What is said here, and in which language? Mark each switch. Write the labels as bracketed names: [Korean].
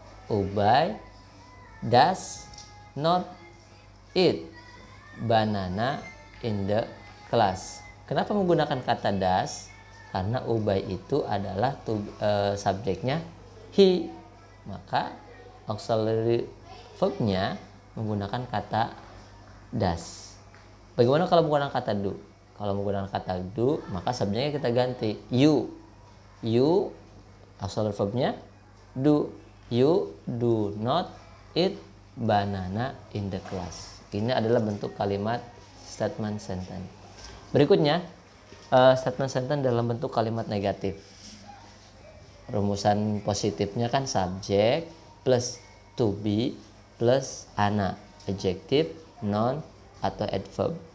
[English] Ubay does not eat banana in the class. [Indonesian] Kenapa menggunakan kata does? Karena Ubay itu adalah subjeknya he. Maka auxiliary verbnya menggunakan kata does. Bagaimana kalau menggunakan kata do? Kalau menggunakan kata do, maka subjeknya kita ganti you. [English] You auxiliary verbnya do. You do not eat banana in the class. [Indonesian] Ini adalah bentuk kalimat statement sentence. Berikutnya statement sentence dalam bentuk kalimat negatif. Rumusan positifnya kan subjek plus to be plus ana, adjective, noun atau adverb.